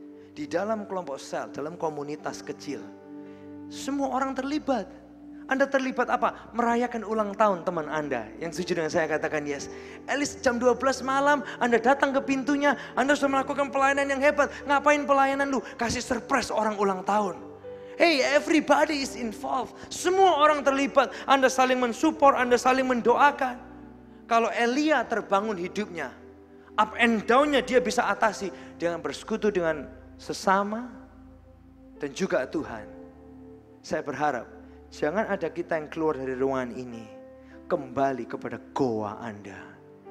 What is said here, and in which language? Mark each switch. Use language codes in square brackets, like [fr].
[id] Di dalam kelompok sel, dalam komunitas kecil. Semua orang terlibat. Anda terlibat apa? Merayakan ulang tahun teman Anda. Yang setuju dengan saya katakan [en] yes. At least [id] jam 12 malam Anda datang ke pintunya. Anda sudah melakukan pelayanan yang hebat. Ngapain pelayanan lu? Kasih surprise orang ulang tahun. [en] Hey, everybody is involved. [id] Semua orang terlibat. Anda saling mensupport, Anda saling mendoakan. Kalau Elia terbangun hidupnya, [en] up and down- [id] nya dia bisa atasi dengan bersekutu dengan sesama dan juga Tuhan. Saya berharap jangan ada kita yang keluar dari ruangan ini kembali kepada goa Anda.